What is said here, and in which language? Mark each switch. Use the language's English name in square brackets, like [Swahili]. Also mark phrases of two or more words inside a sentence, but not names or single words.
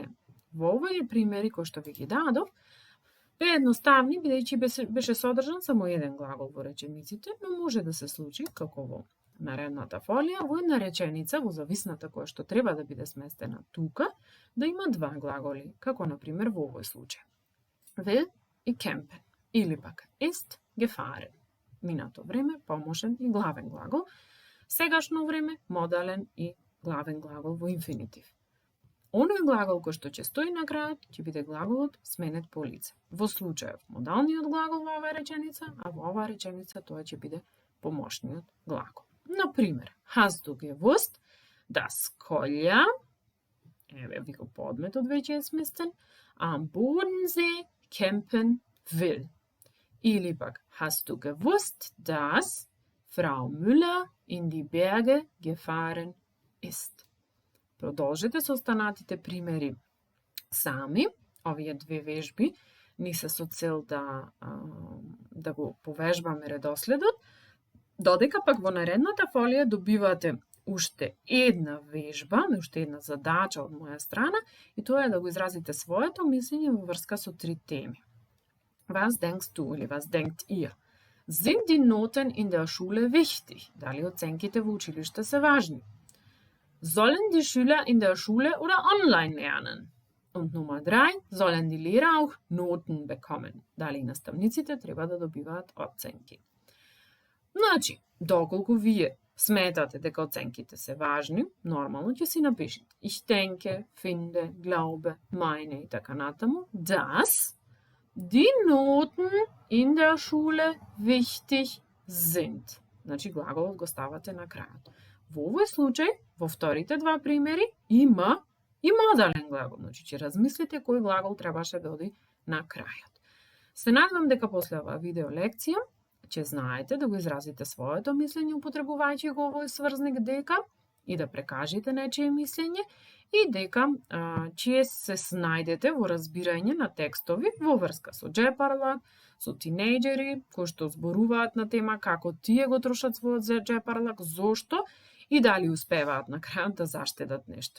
[Macedonian] Во овие примери кои што ви ги дадов, бе едноставни, бидејќи беше содржан само еден глагол во речениците, но може да се случи, како во наредната фолија, во една реченица, во зависната која што треба да биде сместена тука, да има два глаголи, како например во овој случај. Will и campen, или пак [German] ist gefahren. [Macedonian] Минато време, помошен и главен глагол, сегашно време, модален и главен глагол во инфинитив. Оној глагол кој што ќе стои на крајот, ќе биде глаголот сменет по лице. Во случајов модалниот глагол во оваа реченица, а во оваа реченица тоа ќе биде помошниот глагол. Например, [German] hast du gewusst, dass Kolja, [Macedonian] еве ви го подметот веќе е сместен, [German] am Bodensee campen will. [Macedonian] Или пак, [German] hast du gewusst, dass Frau Müller in die Berge gefahren ist. [Macedonian] Продолжете со останатите примери сами. Овие две вежби ни се со цел да го повежбаме редоследот, додека пак во наредната фолија добивате уште една вежба, уште една задача од моја страна, и тоа е да го изразите своето мислење во врска со три теми. [German] Was denkst du или was denkt ihr? Sind die Noten in der Schule wichtig? [Macedonian] Дали оценките во училиште се важни? [German] Sollen die Schüler in der Schule oder online lernen? Und Nummer 3, sollen die Lehrer auch Noten bekommen? [Macedonian] Дали наставниците треба да добиваат оценки? Значи, доколку вие сметате дека оценките се важни, нормално ќе си напишете [German] ich denke, finde, glaube, meine [Macedonian] и така натаму, [German] dass die Noten in der Schule wichtig sind. [Macedonian] Значи, глаголот го ставате на крајот. Во овој случај, во вторите два примери, има и модален глагол. Значи, ќе размислите кој глагол требаше да оди на крајот. Се надевам дека после оваа видео лекција ќе знаете да го изразите своето мислење употребувајќи го овој сврзник дека и да прекажете нечие мислење и дека ќе се снајдете во разбирање на текстови во врска со джепарлак, со тинејџери кои што зборуваат на тема како тие го трошат својот джепарлак, зошто и дали успеваат на крајот да заштедат нешто.